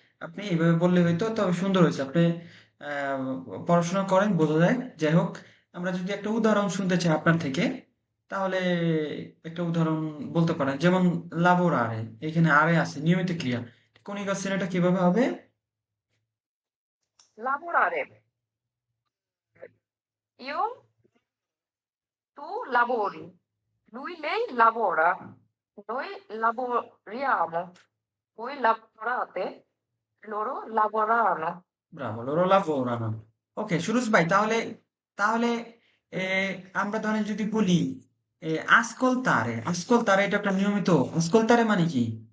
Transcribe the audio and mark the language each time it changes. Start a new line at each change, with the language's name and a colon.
Bangla: আপনি এইভাবে বললে হয়তো, তবে সুন্দর হয়েছে। আপনি আহ, পড়াশোনা করেন বোঝা যায়। যাই হোক, আমরা যদি একটা উদাহরণ শুনতে চাই আপনার থেকে, তাহলে একটা উদাহরণ বলতে পারেন, যেমন লাবোর আরে, এখানে আরে আছে নিয়মিত ক্রিয়া, কণিকা শ্রেণীটা কিভাবে হবে?
Italian: lavorare, io, tu lavori, lui, lei lavora, noi lavoriamo, voi lavorate, loro lavorano.
Bangla: Bravo, ওরা লাবোরানো। ওকে সুরজ ভাই, তাহলে তাহলে এ, আমরা ধরেন যদি বলি আসকলতারে, এটা একটা নিয়মিত। আসকলতারে মানে কি?